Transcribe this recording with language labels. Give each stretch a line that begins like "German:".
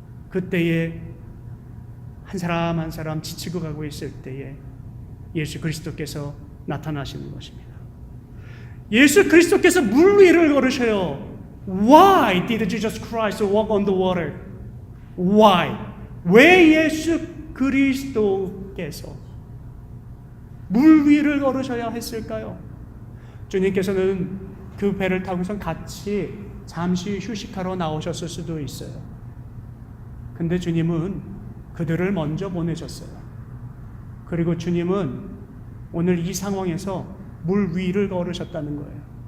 Korean: 그때에 한 사람 한 사람 지치고 가고 있을 때에 예수 그리스도께서 나타나시는 것입니다. 예수 그리스도께서 물 위를 걸으셔요.
English: Why did Jesus Christ walk on the water? Why?
Korean: 왜 예수 그리스도께서 물 위를 걸으셔야 했을까요? 주님께서는 그 배를 타고선 같이 잠시 휴식하러 나오셨을 수도 있어요. 근데 주님은 그들을 먼저 보내셨어요. 그리고 주님은 오늘 이 상황에서 물 위를 걸으셨다는 거예요.